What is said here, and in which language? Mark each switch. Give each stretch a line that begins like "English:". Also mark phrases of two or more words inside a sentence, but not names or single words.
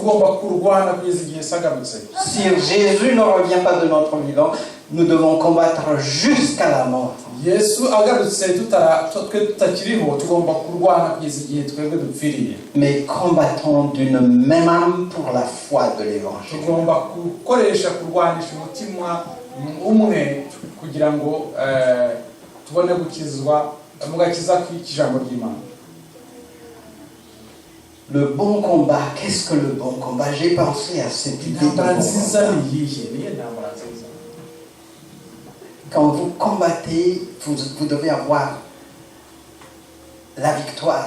French: Si Jésus ne revient pas de notre vivant, nous devons combattre jusqu'à la mort. Mais combattons d'une même âme pour la foi de l'évangile.
Rundi: umwe kugira ngo tubone gukizwa mugakiza kw'ijambo ry'Imana.
French: Le bon combat, qu'est-ce que le bon combat? J'ai pensé à cette idée de bon combat. Quand vous combattez, vous devez avoir la victoire.